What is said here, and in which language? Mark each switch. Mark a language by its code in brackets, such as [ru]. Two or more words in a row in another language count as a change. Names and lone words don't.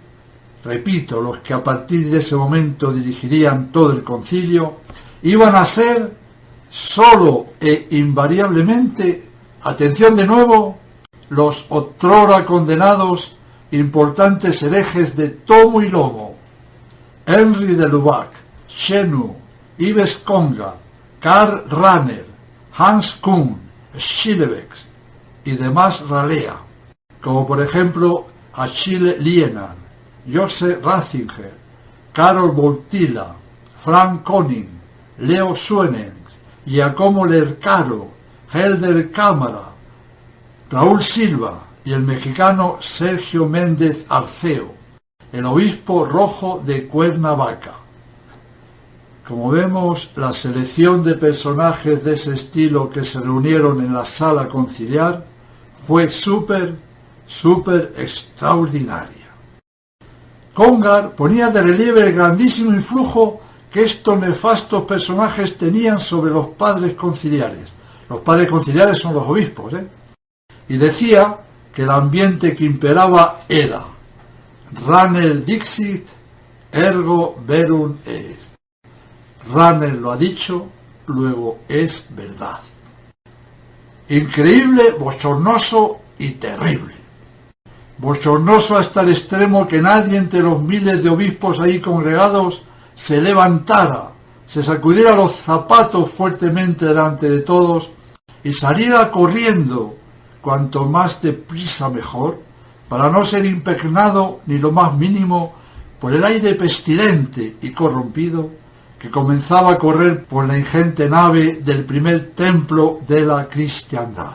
[es] Repito, los que a partir de ese momento dirigirían todo el concilio iban a ser solo e invariablemente, atención de nuevo, los otrora condenados importantes herejes de tomo y lomo, Henri de Lubac, Chenu, Yves Congar, Karl Rahner, Hans Kuhn, Schillebeck y demás ralea, como por ejemplo Achille Lienard, Joseph Ratzinger, Karol Wojtyla, Frank Koning, Leo Suenens, Giacomo Lercaro, Helder Cámara, Raúl Silva y el mexicano Sergio Méndez Arceo, el obispo rojo de Cuernavaca. Como vemos, la selección de personajes de ese estilo que se reunieron en la sala conciliar fue súper extraordinaria. Congar ponía de relieve el grandísimo influjo que estos nefastos personajes tenían sobre los padres conciliares. Los padres conciliares son los obispos, Y decía que el ambiente que imperaba era Rahner [la] dixit, ergo verum est. [es] Rahner lo ha dicho, luego es verdad. Increíble, bochornoso y terrible. Bochornoso hasta el extremo que nadie entre los miles de obispos ahí congregados se levantara, se sacudiera los zapatos fuertemente delante de todos y saliera corriendo, cuanto más deprisa mejor, para no ser impregnado ni lo más mínimo por el aire pestilente y corrompido que comenzaba a correr por la ingente nave del primer templo de la cristiandad.